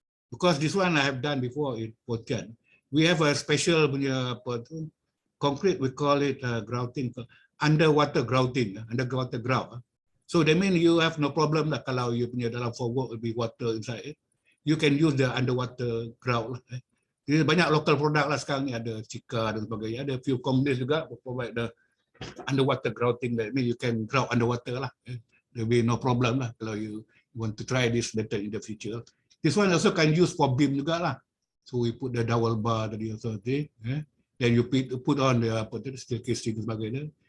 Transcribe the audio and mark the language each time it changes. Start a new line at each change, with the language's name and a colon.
English: Because this one I have done before in Pontian. We have a special punya concrete, we call it grouting, underwater grouting, underwater grout. So that means you have no problem lah
Malay: kalau you punya dalam
English: formwork will be water inside it. You can use the underwater grout lah.
Malay: Jadi banyak local product lah sekarang ni, ada Cika dan sebagainya. Ada
English: few companies
Malay: juga
English: provide the underwater grouting. That means you can grout underwater lah. There will be no problem lah kalau you want to try this method in the future. This one also can use for beam juga lah. So we put the dowel bar tadi also. Then you put on the steel casing
Malay: dan sebagainya.